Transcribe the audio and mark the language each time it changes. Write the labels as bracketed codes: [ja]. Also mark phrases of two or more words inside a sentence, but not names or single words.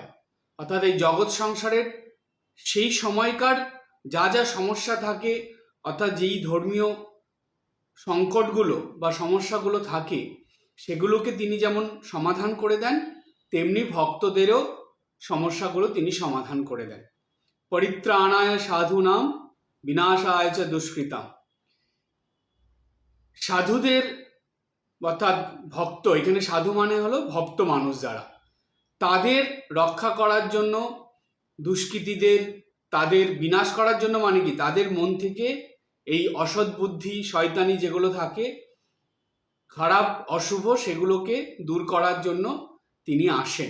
[bn] অর্থাৎ এই জগৎ সংসারের সেই সময়কার যা যা সমস্যা থাকে, অর্থাৎ যেই ধর্মীয় সংকটগুলো বা সমস্যাগুলো থাকে, সেগুলোকে তিনি যেমন সমাধান করে দেন, তেমনি ভক্তদেরও সমস্যাগুলো তিনি সমাধান করে দেন। [sa] পরিত্রাণায় সাধুনাম বিনাশায় চ দুষ্কৃতাম। [bn] সাধুদের অর্থাৎ ভক্ত, এখানে সাধু মানে হলো ভক্ত মানুষ যারা, তাদের রক্ষা করার জন্য, দুষ্কৃতীদের তাদের বিনাশ করার জন্য, মানে কি তাদের মন থেকে এই অসৎ বুদ্ধি শয়তানি যেগুলো থাকে, খারাপ অশুভ, সেগুলোকে দূর করার জন্য তিনি আসেন।